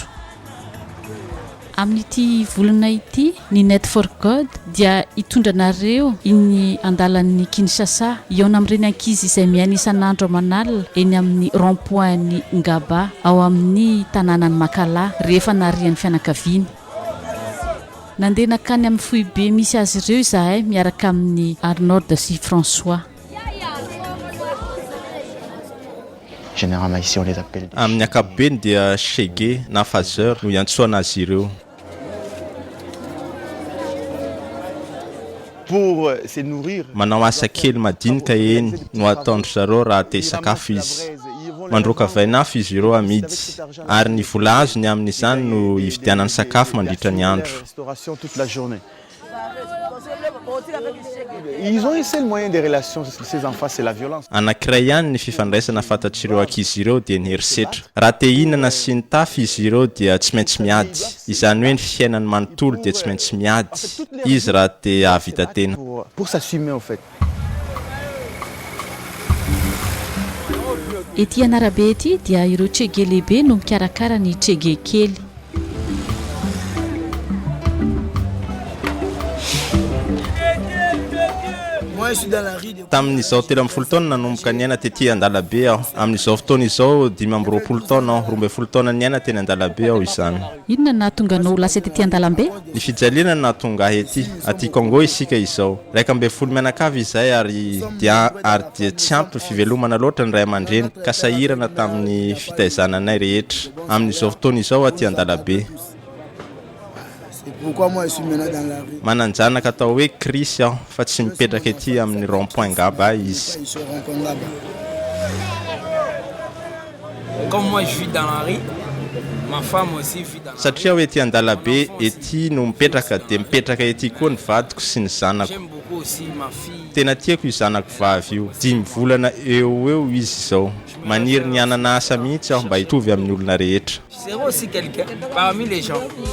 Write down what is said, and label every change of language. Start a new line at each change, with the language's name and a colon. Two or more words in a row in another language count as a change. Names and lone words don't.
Malagasy: Amin'ity volana ity ny Net for God dia hitondranareo iny andalan'ny Kinshasa iaona amin'ireny ankizy izay miaina isan'andro aman'alina eny amin'ny rond-point ny Ngaba ao amin'ny tanànan'ny Makala rehefa narian'ny fianakaviany. Nandeha nakany amin'ny foibe misy azy ireo izahay miaraka amin'ny Arnold sy François.
French: Généralement ici on les appelle.
Malagasy: Amin'ny ankapobeny dia Chege na Fazer no iantsoana azy ireo.
French: Pour se nourrir.
Malagasy: Manao asa kely madinika eny no ataondry zareo raha te sakafo izy. Mandroaka vainafo izy ireo amidy ary ny vola azony amin'izany no hividianany sakafo mandritra ny andro.
French: Ils ont un seul moyen de relation, ces enfants, c'est la violence.
Malagasy: Anankiray ihany ny fifandraisana fantatr'ireo ankizy ireo dia ny herisetra. Raha te hihinana sy ny tafy izy ireo dia tsy maintsy miady. Izany hoe ny fiainany manontolo dia tsy maintsy miady. Izy raha te hahavita tena.
French: Pour s'assumer en fait.
Malagasy: Ety anarabe ety dia ireo Chege lehibe no mikarakara ny Chege kely. Tamin'izao 13 taona nanomboka niaina tetỳ an-dalabe aho. Amin'izao fotoana izao 12 taona aho, 12 taona niaina teny an-dalabe aho izany. Inona nahatonga anao lasa tetỳ an-dalambe? Ny fijaliana no nahatonga ahy ety. Aty Congo isika izao. 12 mianakavy izay ary dia tsy ampy fivelomana loatra ny ray aman-dreny ka sahirana tamin'ny fitaizananay rehetra. Amin'izao fotoana izao aty an-dalabe.
French: Pourquoi moi je suis maintenant dans la rue?
Malagasy: Mananjanaka atao hoe Chris aho fa tsy mipetraka ety amin'ny rond-point Ngaba izy.
French: Comme moi je vis dans la rue, ma femme aussi vit dans la rue.
Malagasy: Satria hoe ety an-dalabe ety no mipetraka dia mipetraka ety koa ny vadiko sy ny zanako.
French: J'aime beaucoup aussi ma fille.
Malagasy: Tena tiako io zanako vavy io. 10 volana eo izy izao. Maniry ny anana asa mihitsy aho mba hitovy amin'ny olona rehetra.
French: Je serai aussi quelqu'un parmi les gens.